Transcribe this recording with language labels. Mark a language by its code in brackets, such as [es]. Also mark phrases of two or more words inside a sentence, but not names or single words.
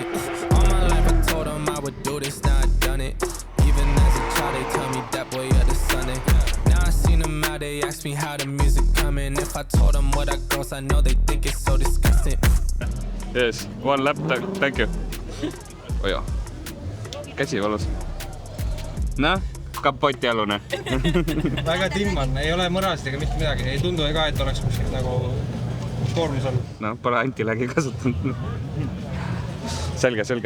[en] All my life I told them I would do this, now I done it. Even as a child, they tell me that boy you're the son. Now I seen them out, they ask me how the music coming. If I told them what I goes, I know they think it's so disgusting. Yes, one lap, thank you. [et] Oja, käsi valus. Noh, kapotialune. Väga timman, ei ole mõrasid ega mitte midagi. Ei tundu ega, et oleks kuskil nagu koormus on. No, pole antilägi kasutanud. Selge, selge.